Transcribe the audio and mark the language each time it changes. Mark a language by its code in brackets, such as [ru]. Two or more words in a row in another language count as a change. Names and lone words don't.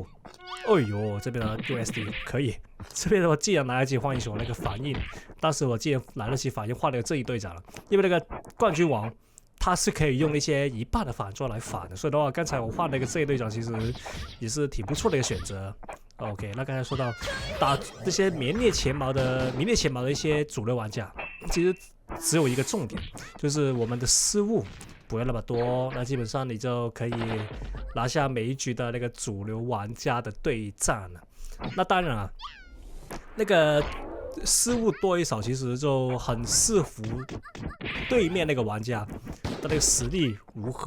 [zh] 哎呦，這邊的 USD 可以，這邊的話既然來得及換英雄那個反應，當時我既然來得及反應換了個正義隊長了，因為那個冠軍王他是可以用一些一半的反裝來反的，所以的話剛才我換了一個正義隊長，其實也是挺不錯的一個選擇。OK，那剛才說到打這些名列前茅的一些主流玩家，其實只有一個重點，就是我們的失誤不要那麼多，那基本上你就可以拿下每一局的那個主流玩家的對戰了。那當然啊，那個失誤多一少，其實就很視乎對面那個玩家的那個實力如何。